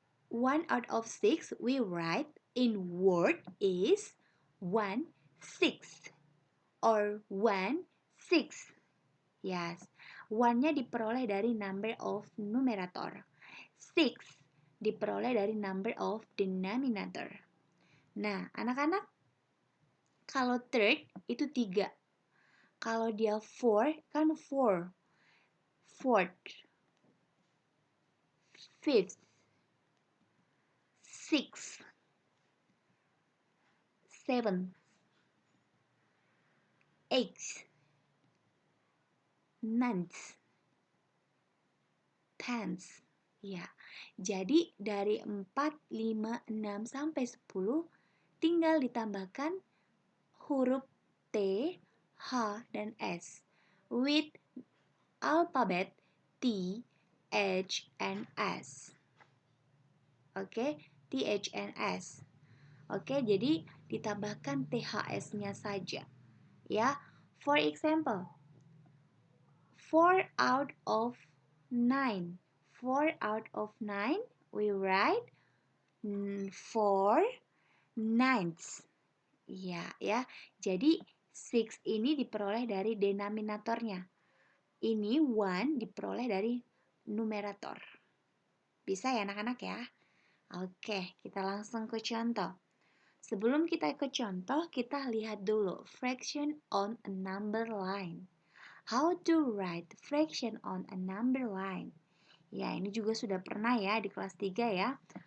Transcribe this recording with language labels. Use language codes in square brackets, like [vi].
[en] 1 out of 6 we write in word is 1 sixth or 1 sixth. [id] Yes, 1-nya diperoleh dari [en] number of numerator. [id] 6 diperoleh dari number of denominator. Nah, anak-anak, kalau third itu 3. Kalau dia 4 kan 4. [en] Fourth, fifth, sixth, seventh, eighth, ninth, tenth. [id] Ya, jadi dari 4, 5, 6, sampai 10 tinggal ditambahkan huruf T, H, dan S [en] with alphabet T, H, and S. [id] Oke, [en] T, H, and S. [id] Oke, jadi ditambahkan THS-nya saja. [en] Ya, for example, 4 out of 9. 4 out of 9, we write 4 ninths. Ya. [id] Jadi 6 ini diperoleh dari denominatornya. Ini 1 diperoleh dari numerator. Bisa ya anak-anak ya? Oke, kita langsung ke contoh. Sebelum kita ke contoh, kita lihat dulu [en] fraction on a number line. How to write fraction on a number line? [id] Ya, ini juga sudah pernah ya di kelas 3 ya.